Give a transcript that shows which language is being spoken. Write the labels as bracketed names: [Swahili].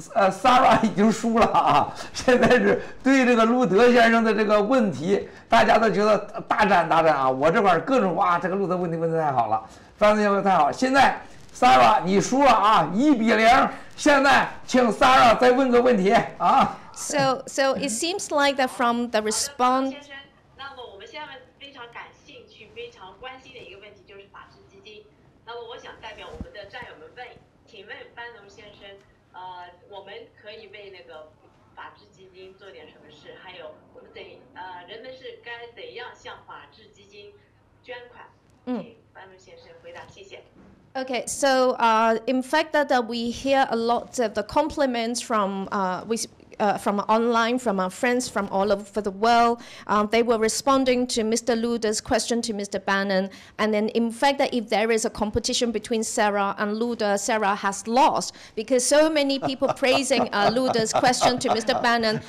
[Chinese] Sarah 已经输了啊！现在是对这个路德先生的这个问题，大家都觉得大战啊！我这块儿各种哇，这个路德问题问得太好了，范子先生太好。现在 Sarah 你输了啊，1-0。现在请 Sarah 再问个问题啊。 [English] So it seems like that from the response. [Chinese] 先生，那么我们现在非常感兴趣、非常关心的一个问题就是法治基金。那么我想代表我们的战友们请问班农先生。我们可以为那个法治基金做点什么事？还有我们人们是该怎样向法治基金捐款？请班农先生回答，谢谢。 [English] Okay, so in fact that we hear a lot of the compliments from online, from our friends from all over the world. They were responding to Mr. Luder's question to Mr. Bannon. And then in fact that if there is a competition between Sarah and Luder, Sarah has lost because so many people praising Luder's question to Mr. Bannon.